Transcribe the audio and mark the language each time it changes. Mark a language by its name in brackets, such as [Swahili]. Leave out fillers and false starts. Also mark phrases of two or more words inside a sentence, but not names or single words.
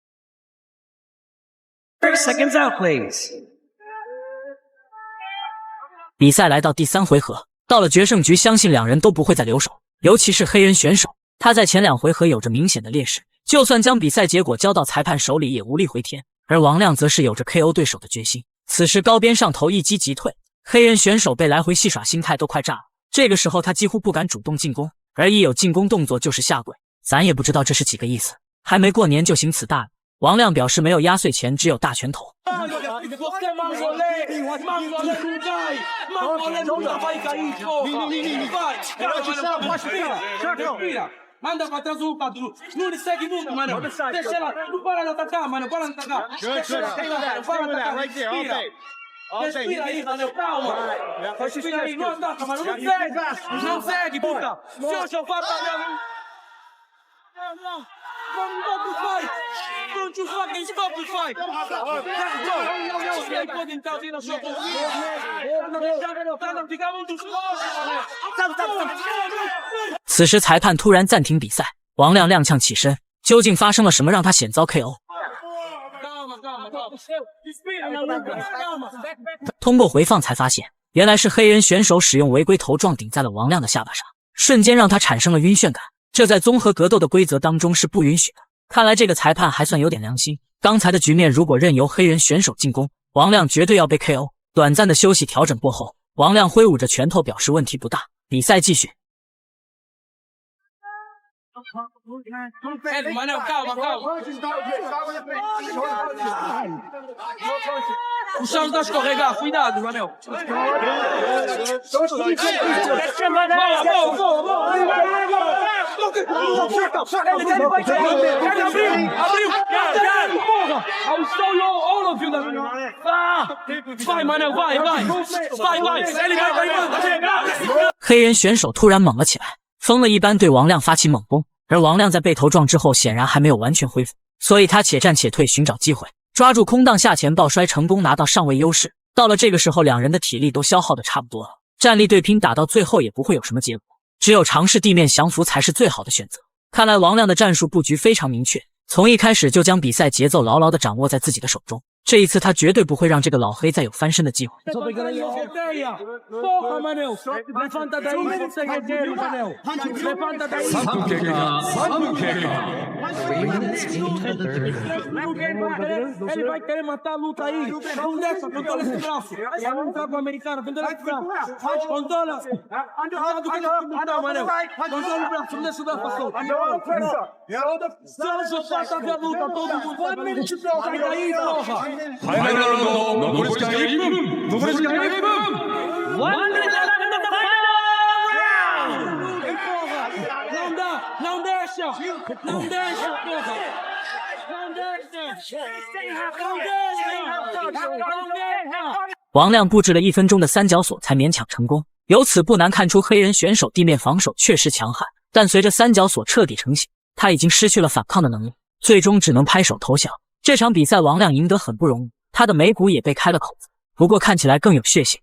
[English] 30 seconds out, please. [Chinese] 比赛来到第3回合，到了决胜局，相信两人都不会再留手，尤其是黑人选手，他在前2回合有着明显的劣势，就算将比赛结果交到裁判手里也无力回天。而王亮则是有着 KO 对手的决心，此时高边上头一击即退，黑人选手被来回戏耍，心态都快炸了。这个时候他几乎不敢主动进攻，而一有进攻动作就是下跪，咱也不知道这是几个意思。还没过年就行此大礼，王亮表示没有压岁钱，只有大拳头。 [Portuguese] Manda pra trás o Cadu. Não segue nunca, mano. Deixa ela. Não para de atacar, mano. Para de atacar. Deixa ela atacar. Para de atacar. Respira. Respira aí, mano. Calma. Respira aí. Não ataca, mano. Não segue. Não segue, puta. Deixa eu falar pra mim. Não. [English] Stop the fight! Don't you fucking stop the fight! Let's go! [Portuguese] Você pode entrar ali na sua posição. Fica muito forte, mano. [Chinese] 此时裁判突然暂停比赛，王亮踉跄起身，究竟发生了什么让他险遭 KO？通过回放才发现，原来是黑人选手使用违规头撞顶在了王亮的下巴上，瞬间让他产生了晕眩感。这在综合格斗的规则当中是不允许的。看来这个裁判还算有点良心。刚才的局面如果任由黑人选手进攻，王亮绝对要被 KO。短暂的休息调整过后，王亮挥舞着拳头表示问题不大，比赛继续。 [Portuguese] Manel, calma, calma. O chão está a escorregar, cuidado, Manel. [English] I'll show you all of you. [Portuguese] Vai, Manel, vai, vai. Vai, vai. Ele vai. [Chinese] 黑人选手突然猛了起来，疯了一般对王亮发起猛攻。而王亮在被头撞之后显然还没有完全恢复，所以他且战且退，寻找机会，抓住空档下前抱摔，成功拿到上位优势。到了这个时候，两人的体力都消耗的差不多了，战力对拼打到最后也不会有什么结果，只有尝试地面降服才是最好的选择。看来王亮的战术布局非常明确，从一开始就将比赛节奏牢牢地掌握在自己的手中。这一次他绝对不会让这个老黑再有翻身的机会。 Porra, Manel! Levanta daí, você guerreiro, Manel! Levanta daí! Ele vai querer matar a luta aí! Não deixa, controla esse braço! Vai lutar com o americano, controla esse braço! Controla! Não, Manel! Controla o braço, não deixa o braço passar! Vamos soltar a luta, todo mundo! Sai daí, porra! [Japanese] ファイナルラウンド残り時間1分残り時間1分 [English] One minute left in the final round! [Portuguese] Não dá! Não deixa! Não deixa, porra! Não deixa! Não deixa! [Chinese] 王亮布置了1分钟的3角锁才勉强成功，由此不难看出黑人选手地面防守确实强悍，但随着3角锁彻底成型，他已经失去了反抗的能力，最终只能拍手投降。这场比赛王亮赢得很不容易，他的眉骨也被开了口子，不过看起来更有血性。